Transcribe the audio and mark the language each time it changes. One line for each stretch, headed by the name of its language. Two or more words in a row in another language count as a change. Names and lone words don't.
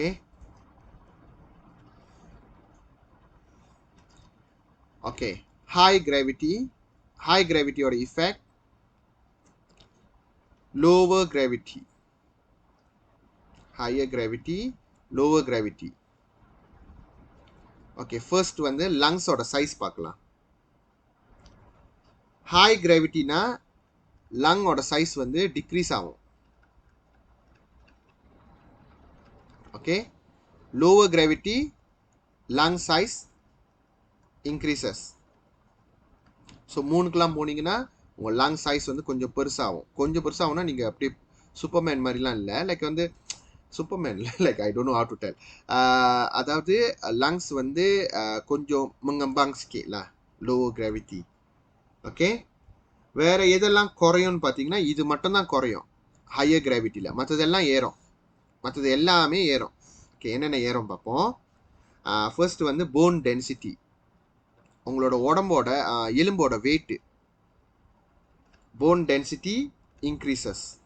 English: okay, okay, high gravity-oda effect, lower gravity, higher gravity, lower gravity.
Tamil: ஓகே, ஃபர்ஸ்ட் வந்து
English: lungs-oda size
Tamil: பார்க்கலாம்.
English: high gravity-na lung-oda size
Tamil: வந்து டிக்ரீஸ் ஆகும். ஓகே,
English: lower gravity lung size increases.
Tamil: ஸோ 3க்குலாம் போனீங்கன்னா உங்கள்
English: lung size
Tamil: வந்து கொஞ்சம் பெருசாகும். கொஞ்சம் பெருசாகும்னா நீங்கள் அப்படியே சூப்பர்மேன் மாதிரிலாம் இல்லை, லைக் வந்து சூப்பர்மேன் இல்லை,
English: like I don't know how to tell.
Tamil: அதாவது லங்ஸ் வந்து கொஞ்சம்
Malay: mengembang sikit lah,
English: lower gravity.
Tamil: ஓகே, வேறு எதெல்லாம் குறையும்னு பார்த்தீங்கன்னா இது மட்டும்தான் குறையும்
English: higher gravity-il,
Tamil: மற்றதெல்லாம் ஏறும். மற்றது எல்லாமே ஏறும். ஓகே, என்னென்ன ஏறும் பார்ப்போம். ஃபர்ஸ்ட் வந்து
English: bone density,
Tamil: உங்களோட உடம்போட எலும்போட வெயிட்டு,
English: bone density increases.